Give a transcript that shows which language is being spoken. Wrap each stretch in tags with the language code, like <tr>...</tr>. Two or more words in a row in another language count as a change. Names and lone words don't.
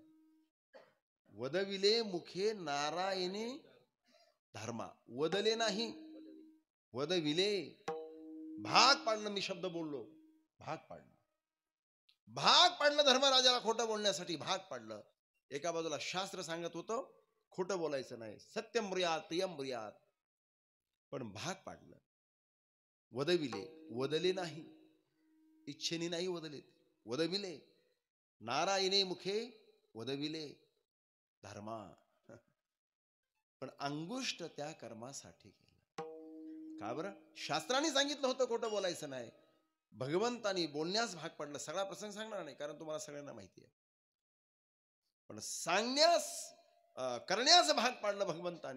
<mr>वदविले मुखे नारायणे धर्मा, वदले नाही, वदविले, भाग पाडलं. मी शब्द बोललो, भाग पाडलं. भाग पाडलं धर्मराजाला खोटं बोलण्यासाठी, भाग पाडलं. एका बाजूला शास्त्र सांगत होतं खोटं बोलायचं नाही,</mr> <sa>सत्यम ब्रूयात प्रियम ब्रूयात,</sa> <mr>पण भाग पाडलं. वदविले, वदले नाही, इच्छेने नाही वदले, वदविले नारायणे मुखे वदविले धर्मा. पण अंगुष्ट त्या कर्मासाठी केलं. का बरं? शास्त्राने सांगितलं होतं खोटं बोलायचं नाही, भगवंतानी बोलण्यास भाग पडलं. सगळा प्रसंग सांगणार नाही कारण तुम्हाला सगळ्यांना माहिती आहे, पण सांगण्यास करण्यास भाग पाडलं भगवंतानी.</mr>